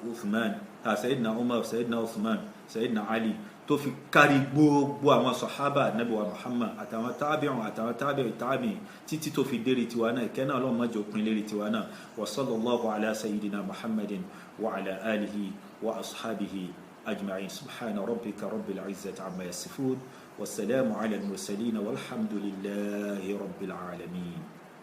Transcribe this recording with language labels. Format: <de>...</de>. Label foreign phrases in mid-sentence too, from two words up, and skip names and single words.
<yo>Umar sayidina Uthman sayidina Ali tó fi kárí gbogbo àwọn sàhábà ànábì wa Muhammad àtàwọn tábì'ìn títí tó fi dérí tiwa náà ìkẹ́ náà Ọlọ́run má jẹ́ ó pin lérí tiwa náà</yo> <ar>وصلى الله على سيدنا محمد وعلى آله وأصحابه أجمعين سبحان ربك رب العزة عما يصفون والسلام على المرسلين والحمد لله رب العالمين</ar>